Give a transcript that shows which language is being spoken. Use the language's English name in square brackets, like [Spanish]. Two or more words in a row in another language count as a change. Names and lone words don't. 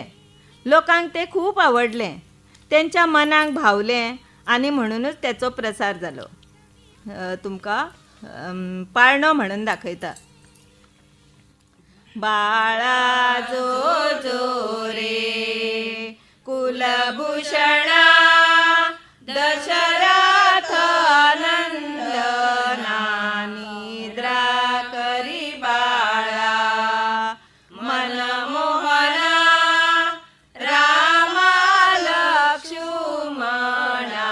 [Konkani] लोकांक ते खूप आवडले, त्यांच्या मनाक भावले आनी म्हणूनच त्याचो प्रसार जालो. तुमकां पाळणो म्हणून दाखयता. [Marathi] बाळा जो जो रे कुलभूषणा दशरथ नंदना निद्रा करी बाळा मनमोहना रामा लक्ष्मणा.